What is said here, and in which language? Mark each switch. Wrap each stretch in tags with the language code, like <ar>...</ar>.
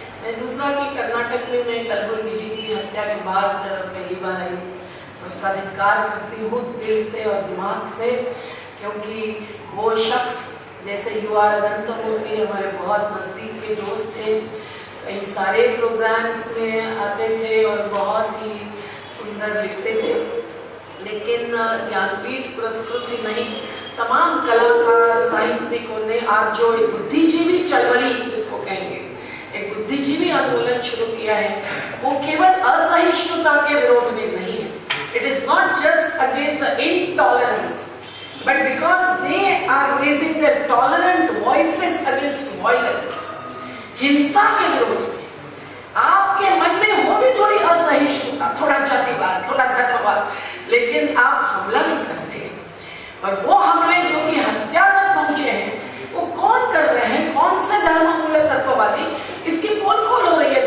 <hi>मैं दूसरा कि कर्नाटक में मैं कलबुर्गी जी की हत्या के बाद पहली बार आई, उसका धिक्कार करती हूँ दिल से और दिमाग से, क्योंकि वो शख्स जैसे युवा अनंतमूर्ति हमारे बहुत नज़दीक के दोस्त थे, कई सारे प्रोग्राम्स में आते थे और बहुत ही सुंदर लिखते थे, लेकिन ज्ञानपीठ पुरस्कृत ही नहीं, तमाम कलाकार साहित्यिकों ने आज जो एक बुद्धिजीवी चळवळी जिसको कहेंगे, एक बुद्धिजीवी आंदोलन शुरू किया है, वो केवल असहिष्णुता के विरोध में नहीं है।</hi> <en>It is not just against the intolerance, but because they are raising their tolerant voices against violence.</en> <hi>हिंसा के विरोध में आपके मन में हो भी थोड़ी असहिष्णुता, थोड़ा जातिवाद, थोड़ा धर्मवाद, लेकिन आप हमला नहीं करते। और वो हमले जो कि हत्या तक पहुंचे हैं, वो कौन कर रहे हैं, कौन से धर्ममूल तत्ववादी, इसकी पोल खोल हो रही है।</hi>